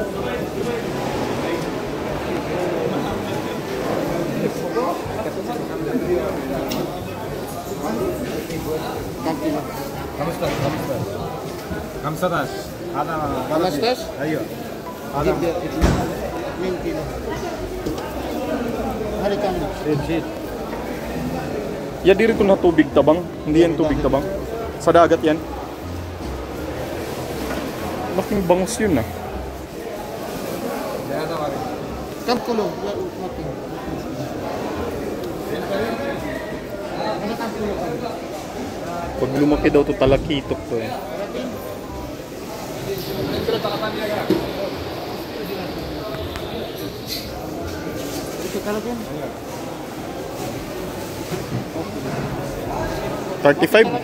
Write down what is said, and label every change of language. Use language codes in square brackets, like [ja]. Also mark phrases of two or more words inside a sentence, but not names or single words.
[ar] خمسة هذا 15 ايوه جيب 2 كيلو هذا كم شيت [ceb] Ya diri ko na tubig tabang. [tl] Hindi yan tubig tabang. Sa dagat yan. Laking bangus yun ah. [ar] كم كيلو لا ممكن هذا كم كيلو [tl] Pag lumaki daw to talakitok to eh. [ms] itu kalau kan 35?